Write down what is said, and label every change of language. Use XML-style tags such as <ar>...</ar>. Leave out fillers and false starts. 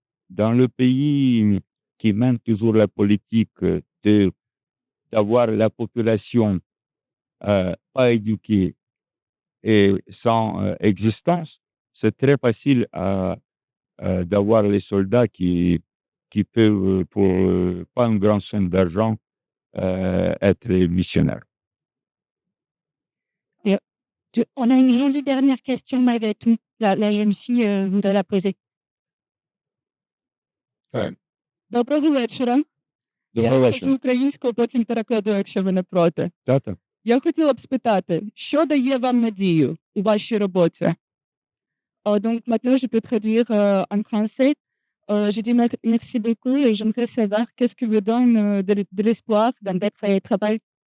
<fr>Dans le pays qui mène toujours la politique d'avoir la population pas éduquée et sans existence, c'est très facile d'avoir les soldats qui peuvent, pour pas une grande somme d'argent, être missionnaires. Et, on a une jolie dernière question malgré tout. La jeune fille voudrait la poser.</fr> <uk>Так. Доброго вечора. Доброго Я вечора. скажу українською, потім перекладу, якщо ви не проти. Тата. Я хотіла б спитати, що дає вам надію у вашій роботі?</uk> <fr>Donc maintenant, je peux traduire en français. Je dis merci beaucoup et j'aimerais savoir qu'est-ce qui vous donne de l'espoir dans votre travail.</fr>